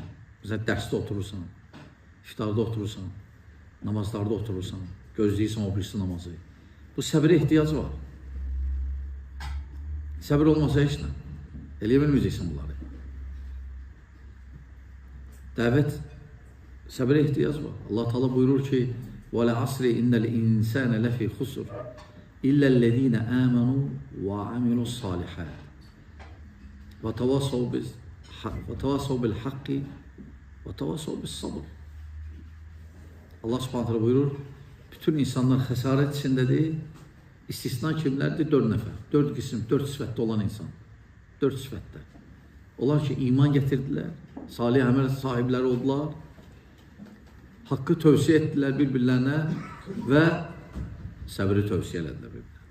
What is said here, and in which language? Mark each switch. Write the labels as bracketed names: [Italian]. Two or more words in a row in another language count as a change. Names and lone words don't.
[Azerbaijani] Məsələn, dərsdə oturursan, iftarda oturursan, namazlarda oturursan, gözləyirsən o birisi namazı. Bu səbirə ehtiyac var. Səbir olmasa heç nə. Eləyə bilməyəcəksən bunları. Dəvət səbirə ehtiyac var. Allah Teala buyurur ki: [Arabic] "و العصر إن الإنسان لفي خسر إلا الذين آمنوا وعملوا الصالحات وتواصوا بالحق وتواصوا بالصبر." الله سبحانه تعالى [Azerbaijani] buyurur, bütün insanlar xəsarət içindədir. İstisna kimlərdir? 4 nəfər. 4 qism, 4 sifətdə olan insan. 4 sifətdə. Onlar ki, iman gətirdilər, salih əməl sahibləri oldular, haqqı tövsiyə etdilər bir-birlərinə və səbri tövsiyə elədilər bir-birlərinə.